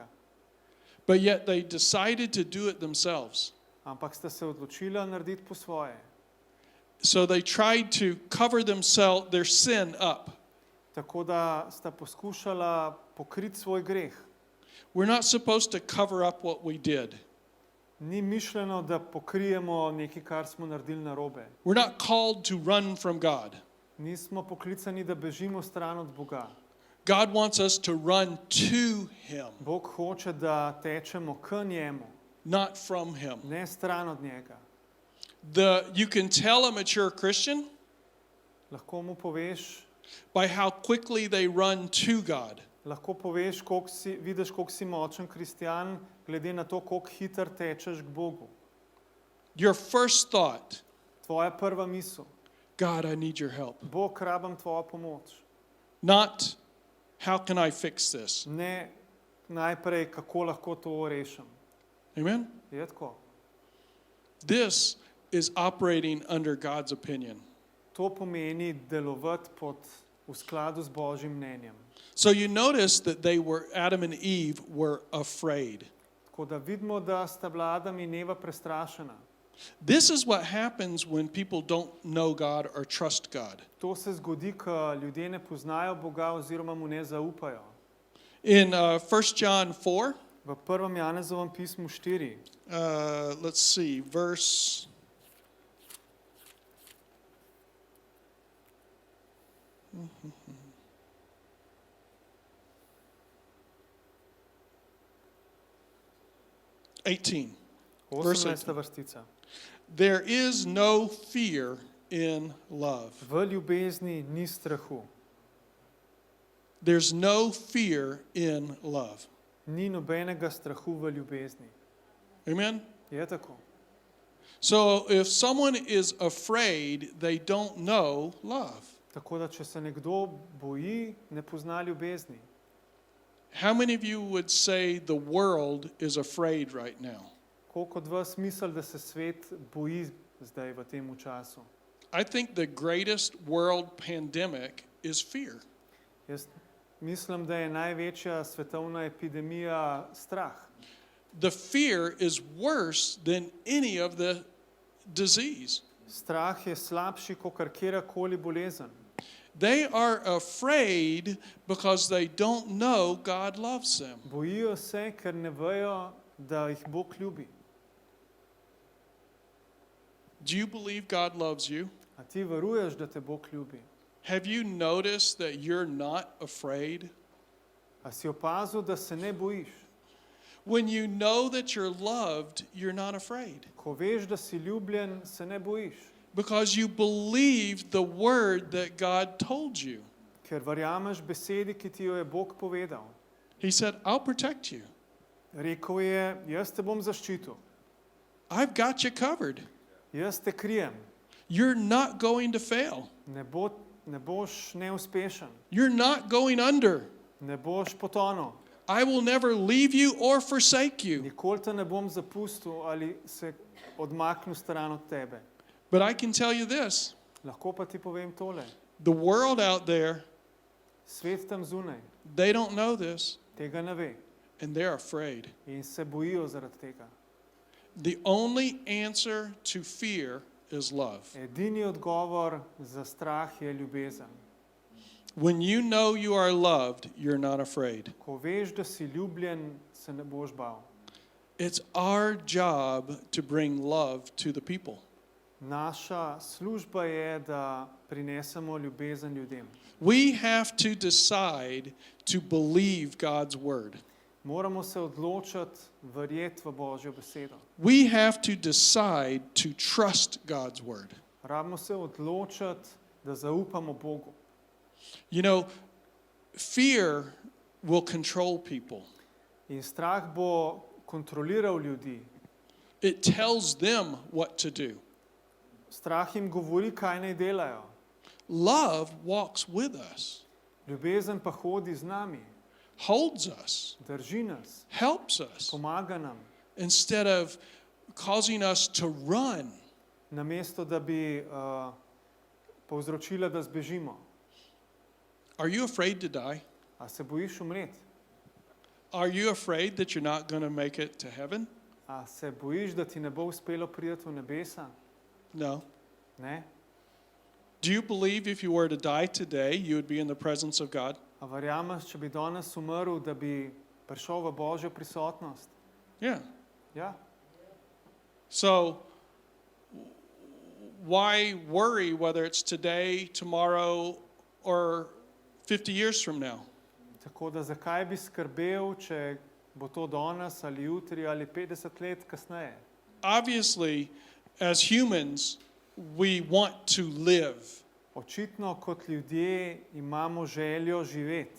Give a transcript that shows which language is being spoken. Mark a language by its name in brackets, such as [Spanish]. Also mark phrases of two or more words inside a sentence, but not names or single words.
[English] But yet they decided to do it themselves. [Slovenian] Ampak sta se odločila narediti po svoje. [English] So they tried to cover themselves, their sin up. [Slovenian] Tako da sta poskušala pokriti svoj greh. [English] We're not supposed to cover up what we did. [Slovenian] Ni mišljeno, da pokrijemo nekaj, kar smo naredili narobe. [English] We're not called to run from God. [Slovenian] Nismo poklicani, da bežimo stran od Boga. [English] God wants us to run to Him, [Slovenian] Bog hoče, da tečemo k njemu, [English] not from Him. [Slovenian] ne stran od njega. [English] You can tell a mature Christian [Slovenian] Lahko mu poveš, [English] by how quickly they run to God. [Slovenian] lahko poveš, vidiš, koliko si močen kristjan, glede na to, koliko hitro tečeš k Bogu. [English] Your first thought, [Slovenian] Tvoja prva misel, [English] God, I need your help. [Slovenian] Bog, rabim tvojo pomoč. [English] Not, how can I fix this? [Slovenian] Ne najprej, kako lahko to rešim. [English] Amen? [Slovenian] Je tako? [English] This is operating under God's opinion. [Slovenian] To pomeni delovati v skladu z Božjim mnenjem. [English] So you notice that Adam and Eve were afraid. [Slovenian] Tako da vidimo, da sta bila Adam in Eva prestrašena. [English] This is what happens when people don't know God or trust God. [Slovenian] To se zgodi, ko ljudje ne poznajo Boga oziroma mu ne zaupajo. [English] In 1 John 4, [Slovenian] V 1. Janezovem pismu 4, [English] let's see, verse 18. Verse [Slovenian] 18. vrstica. [English] There is no fear in love. [Slovenian] V ljubezni ni strahu. [English] There's no fear in love. [Slovenian] Ni nobenega strahu v ljubezni. [English] Amen? [Slovenian] Je tako? [English] So if someone is afraid, they don't know love. [Slovenian] Tako da, če se nekdo boji, ne pozna ljubezni. [English] How many of you would say the world is afraid right now? [Slovenian] Koliko od vas misli, da se svet boji zdaj v tem času? [English] I think the greatest world pandemic is fear. [Slovenian] Jaz mislim, da je največja svetovna epidemija strah. [English] The fear is worse than any of the disease. [Slovenian] Strah je slabši kot katerakoli bolezen. [English] They are afraid because they don't know God loves them. [Slovenian] Bojijo se, ker ne vejo, da jih Bog ljubi. [English] Do you believe God loves you? [Slovenian] A ti veruješ, da te Bog ljubi? [English] Have you noticed that you're not afraid? [Slovenian] A si opazil, da se ne bojiš? [English] When you know that you're loved, you're not afraid. [Slovenian] Ko veš, da si ljubljen, se ne bojiš. [English] Because you believe the word that God told you. [Slovenian] Ker verjameš besedi, ki ti jo je Bog povedal. [English] He said, I'll protect you. [Slovenian] Rekel je, jaz te bom zaščitil. [English] I've got you covered. [Slovenian] Jaz te krijem. [English] You're not going to fail. [Slovenian] Ne boš neuspešen. [English] You're not going under. [Slovenian] Ne boš potonil. [English] I will never leave you or forsake you. [Slovenian] Nikoli te ne bom zapustil ali se odmaknil stran od tebe. [English] But I can tell you this. [Slovenian] Lahko pa ti povem tole. [English] The world out there, [Slovenian] Svet tam zunaj [English] they don't know this, [Slovenian] tega ne ve [English] and they're afraid. [Slovenian] in se bojijo zaradi tega. [English] The only answer to fear is love. [Slovenian] Edini odgovor za strah je ljubezen. [English] When you know you are loved, you're not afraid. [Slovenian] Ko veš, da si ljubljen, se ne boš bal. [English] It's our job to bring love to the people. [Slovenian] Naša služba je, da prinesemo ljubezen ljudem. [English] We have to decide to believe God's word. [Slovenian] Moramo se odločiti verjeti v Božjo besedo. [English] We have to decide to trust God's word. [Slovenian] Rabimo se odločiti, da zaupamo Bogu. [English] You know, fear will control people. [Slovenian] In strah bo kontroliral ljudi. [English] It tells them what to do. [Slovenian] Strah jim govori, kaj naj delajo. [English] Love walks with us, [Slovenian] Ljubezen pa hodi z nami, [English] holds us, [Slovenian] drži nas, [English] helps us, [Slovenian] pomaga nam, [English] instead of causing us to run. [Slovenian] namesto da bi povzročila, da zbežimo. [English] Are you afraid to die? [Slovenian] A se bojiš umreti? [English] Are you afraid that you're not going to make it to heaven? [Slovenian] A se bojiš, da ti ne bo uspelo priti v nebesa? [English] No. [Slovenian] Ne? [English] Do you believe if you were to die today, you would be in the presence of God? [Slovenian] A verjameš, če bi danes umrl, da bi prišel v Božjo prisotnost? [English] Yeah. [Slovenian] Ja. [English] So why worry whether it's today, tomorrow, or 50 years from now? [Slovenian] Tako da zakaj bi skrbel, če bo to danes ali jutri ali 50 let kasneje? [English] Obviously, as humans, we want to live. [Slovenian] Očitno kot ljudje imamo željo živeti.